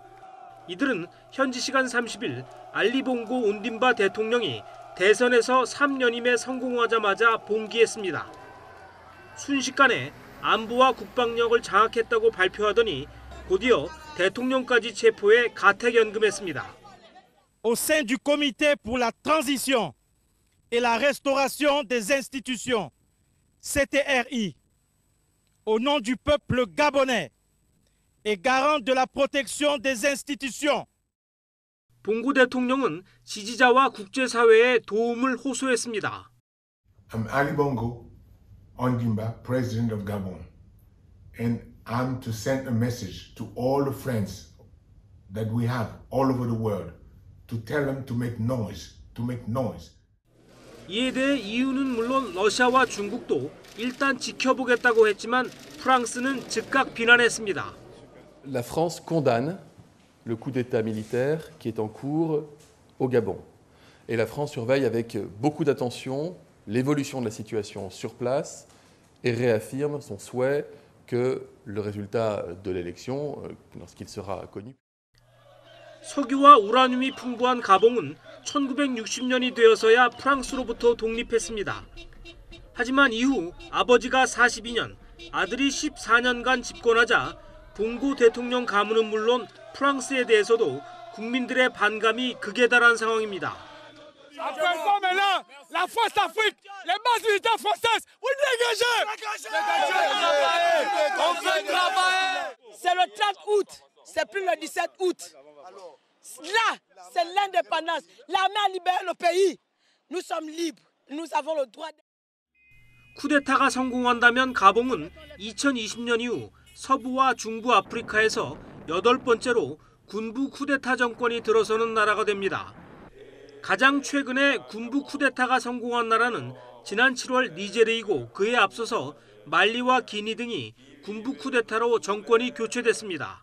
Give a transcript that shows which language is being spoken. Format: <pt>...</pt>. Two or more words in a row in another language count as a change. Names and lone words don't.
<ko>이들은 현지 시간 30일 알리봉고 온딘바 대통령이 대선에서 3연임에 성공하자마자 봉기했습니다. 순식간에 안보와 국방력을 장악했다고 발표하더니 곧이어 대통령까지 체포해 가택연금했습니다.</ko> <fr>Au sein du Comité pour la transition et la restauration des institutions, CTRI, au nom du peuple gabonais et garant de la protection des institutions.</fr> <ko>봉고 대통령은 지지자와 국제사회에 도움을 호소했습니다.</ko> <en>I'm Ali Bongo Ondimba, President of Gabon, and I'm to send a message to all the friends that we have all over the world to tell them to make noise,</en> <ko>이에 대해 EU는 물론 러시아와 중국도 일단 지켜보겠다고 했지만 프랑스는 즉각 비난했습니다.</ko> <fr>La France condamne le coup d'État militaire qui est en cours au Gabon. Et la France surveille avec beaucoup d'attention l'évolution de la situation sur place et réaffirme son souhait que le résultat de l'élection, lorsqu'il sera connu.</fr> <ko>석유와 우라늄이 풍부한 가봉은 1960년이 되어서야 프랑스로부터 독립했습니다. 하지만 이후 아버지가 42년, 아들이 14년간 집권하자 봉고 대통령 가문은 물론 프랑스에 대해서도 국민들의 반감이 극에 달한 상황입니다.</ko> <fr>C'est le 30 août, c'est plus le 17 août. Là, c'est l'indépendance. L'armée a libéré le pays. Nous sommes libres. Nous avons le droit.</fr> <ko>쿠데타가 성공한다면 가봉은 2020년 이후 서부와 중부 아프리카에서 8번째로 군부 쿠데타 정권이 들어서는 나라가 됩니다. 가장 최근에 군부 쿠데타가 성공한 나라는 지난 7월 니제르이고 그에 앞서서 말리와 기니 등이 군부 쿠데타로 정권이 교체됐습니다.</ko>